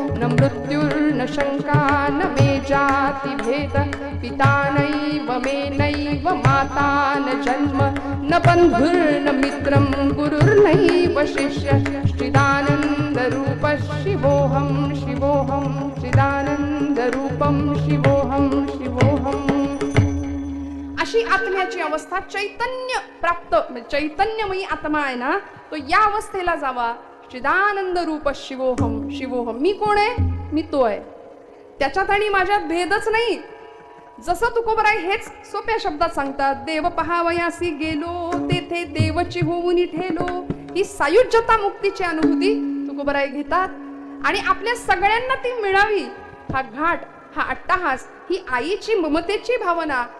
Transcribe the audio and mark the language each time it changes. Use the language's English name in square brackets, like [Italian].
[Sanskrit] न मृत्युर्न शंका न मे जाति भेद. पिता नैव मे नैव माता न जन्म. न बन्धुर्न मित्रं गुरुर्नैव शिष्य. चिदानंद रूप शिवोहम शिवोहम. चिदानंद रूपम शिवोहम शिवोहम. [Marathi] अशी आत्म्याची अवस्था चैतन्य प्राप्त, चैतन्यमयी आत्मा आहे ना, तो या अवस्थेला जावा. [Sanskrit] चिदानंद रूप शिवोहम शिवोहम. [Marathi] मी कोण आहे? मी तो आहे. त्याच्यात आणि माझ्यात भेदच नाही. जसं तुकोबराय हेच सोप्या शब्दात सांगतात. देव पहावयासी गेलो तेथे देवची होऊन ठेलो. ही सायुज्यता मुक्तीची अनुभूती तुकोबराय घेतात. आणि आपल्या सगळ्यांना ती मिळावी हा घाट, हा अट्टहास, ही आईची ममतेची भावना.